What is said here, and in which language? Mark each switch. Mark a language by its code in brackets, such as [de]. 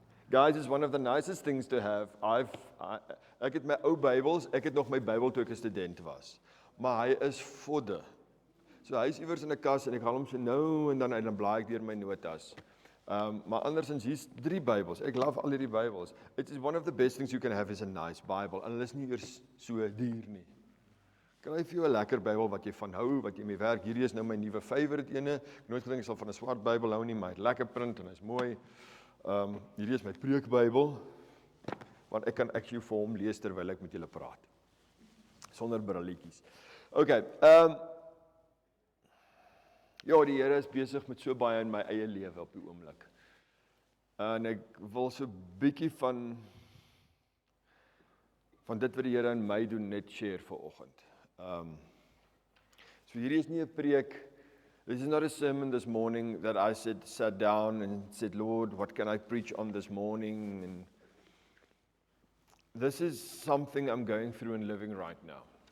[en] Guys, it's one of the nicest things to have. [af] Ek het my ou Bybels, ek het nog my Bybel toe ek 'n student was. Maar hy is vodde. So hy is iewers in 'n kas en ek haal hom so nou en dan blaai ek deur my notas. Maar andersins hier's 3 Bybels. Ek love al hierdie Bybels. [en] It is one of the best things you can have is a nice Bible. [af] En hulle is nie eers so duur nie. Kry vir jou 'n lekker Bybel wat jy van hou, wat jy mee werk. Hierdie is nou my nuwe favorite ene. Ek nooit gedink ek sal van 'n swart Bybel hou nie, maar hy lekker print en hy's mooi. Hierdie is my preekbybel, want ek kan actually vir hom lees terwyl ek met julle praat. Sonder brilletjies. Okay, ja, die Here is besig met so baie in my eie lewe op die oomblik. En ek wil so bietjie van dit wat die Here in my doen net share vir oggend. So hierdie is nie 'n preek. [en] This is not a sermon this morning that I sat down and said, Lord, what can I preach on this morning? And this is something I'm going through and living right now.